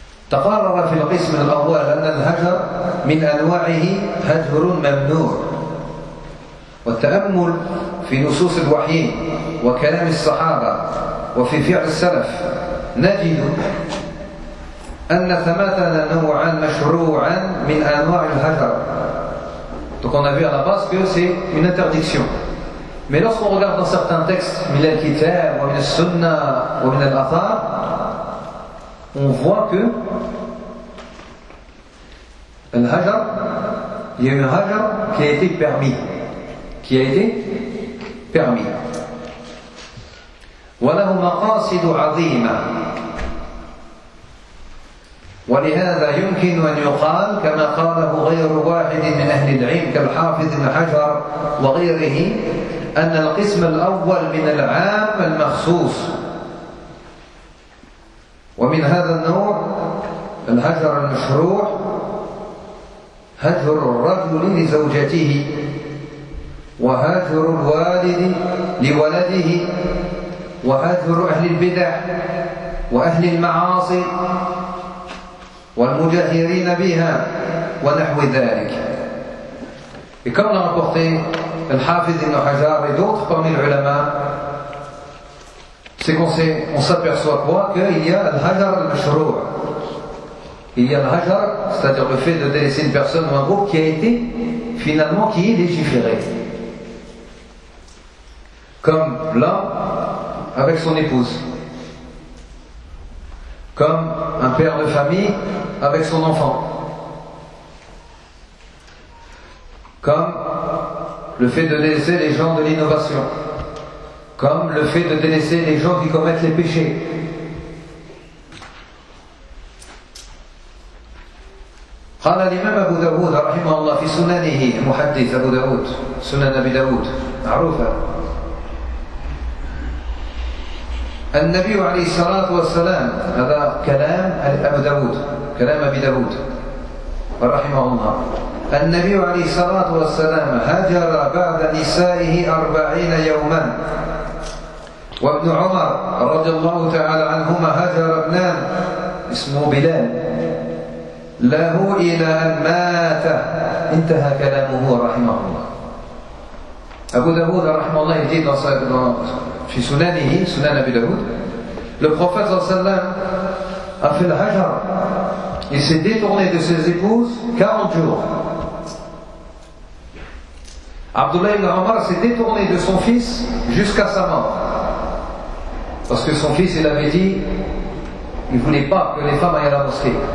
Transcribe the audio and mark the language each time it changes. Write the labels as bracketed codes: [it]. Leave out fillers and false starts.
[ar] تقرر في القسم الأول أن الهجر من أنواعه هجر ممنوع والتأمل في نصوص الوحي وكلام الصحابة وفي فعل السلف نجد أن ثمثا نوعا مشروعا من أنواع الهجر. [fr] Donc on a vu à la base que c'est une interdiction. Mais lorsqu'on regarde dans certains textes, [ar] من الكتاب ومن السنة ومن الأثار, [fr] on voit que Al-Hajar, il y a un Hajar qui a été permis. Qui a été permis. [ar] وَلَهُ مَقَاصِدُ عَظِيمًا وَلِهَذَا يُمْكِنُ أَنْ يُقَالُ كَمَا قَالَهُ غَيْرُ وَاحِدٍ مِنْ أَهْلِ الْعِلْمِ كَالْحَافِظِ بْنُ حَجَرَ وَغَيْرِهِ أَنَّ الْقِسْمَ الْأَوَّلِ مِنَ الْعَامِ الْمَخْصُوصِ ومن هذا النوع الهجر المشروع هجر الرجل لزوجته وهجر الوالد لولده وهجر أهل البدع وأهل المعاصي والمجاهرين بها ونحو ذلك. [fr] Et comme l'a rapporté Al-Hafidh Ibn Hajar et d'autres parmi les ulama, c'est qu'on s'aperçoit quoi? Qu'il y a al-hajar al-mashrou'. Il y a al-hajar, c'est-à-dire le fait de délaisser une personne ou un groupe qui a été finalement qui est légiféré. Comme là, avec son épouse. Comme un père de famille avec son enfant. Comme le fait de délaisser les gens de l'innovation. Comme le fait de délaisser les gens qui commettent les péchés. [ar] قال الإمام أبو داود رحمه الله في سننه محدث أبو داود سنن أبي داود معروفة. النبي عليه الصلاة والسلام, هذا كلام أبو داود, كلام أبي داود رحمه الله. النبي عليه الصلاة والسلام هجر بعد نسائه 40 يوما. وابن عمر رضي الله تعالى عنهما هجر ابنان اسمه بلال له إلى أن مات. انتهى كلامه رحمه الله. أبو داود رحمه الله يجيب في سننه سنن أبي داود. [fr] Le prophète [ar] صلى الله عليه وسلم [fr] a fait le hajar. Il s'est détourné de ses épouses 40 jours. Abdullah ibn Omar s'est détourné de son fils jusqu'à sa mort. Parce que son fils, il avait dit, il ne voulait pas que les femmes aillent à la mosquée.